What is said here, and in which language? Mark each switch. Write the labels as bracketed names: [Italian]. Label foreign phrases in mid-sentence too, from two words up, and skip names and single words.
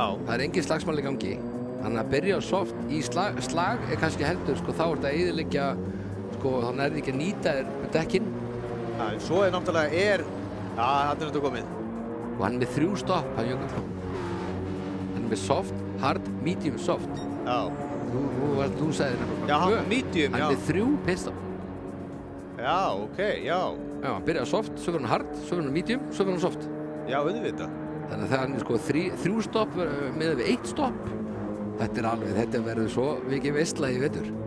[Icelandic] Það er engin slagsmál í gangi. Þannig að byrja á soft í slag er kannski heldur, þá er þetta að eyðileggja, þannig er ekki að nýta dekkin. Já, svo er náttúrulega þarna er þetta komið. Og hann er með 3 stopp, hann Jökull. Hann er með soft, hard, medium, soft. Já. Þú sagði þetta. Já, hann medium, Hann er með 3 pitstop. Já, ok, já. Já, hann byrja á soft, svo verður hann hard, svo verður hann medium, svo verður hann soft. Já, auðvitað. Þannig að það er 3 stopp með við 1 stopp. Þetta verður svo mikið veisla í vetur.